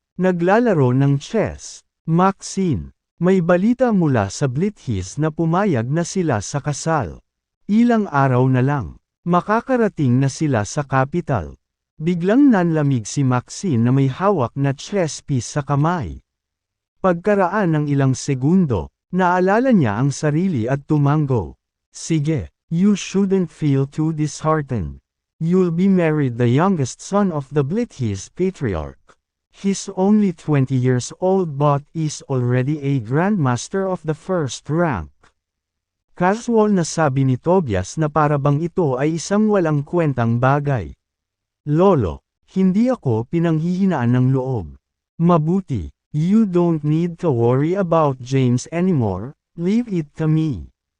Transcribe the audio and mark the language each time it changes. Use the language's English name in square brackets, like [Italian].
[Filipino] Naglalaro ng chess. Maxine, may balita mula sa Blithies na pumayag na sila sa kasal. Ilang araw na lang, makakarating na sila sa capital. Biglang nanlamig si Maxine na may hawak na chess piece sa kamay. Pagkaraan ng ilang segundo, naalala niya ang sarili at tumango. Sige, [English] you shouldn't feel too disheartened. You'll be married the youngest son of the Blithies patriarch. He's only 20 years old but is already a grandmaster of the first rank. [Filipino] Casual na sabi ni Tobias na parabang ito ay isang walang kwentang bagay. Lolo, hindi ako pinanghihinaan ng loob. Mabuti, [English] you don't need to worry about James anymore, leave it to me.